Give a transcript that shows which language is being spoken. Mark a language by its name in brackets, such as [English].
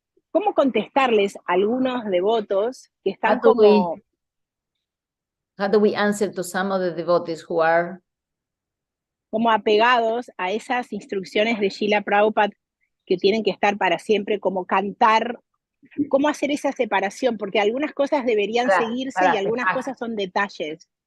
[Spanish] ¿Cómo contestarles a algunos devotos que están [English] How do we answer to some of the devotees who are [Spanish] como apegados a esas instrucciones de Srila Prabhupada que tienen que estar para siempre, como cantar, cómo hacer esa separación? Porque algunas cosas deberían seguirse y algunas cosas son detalles.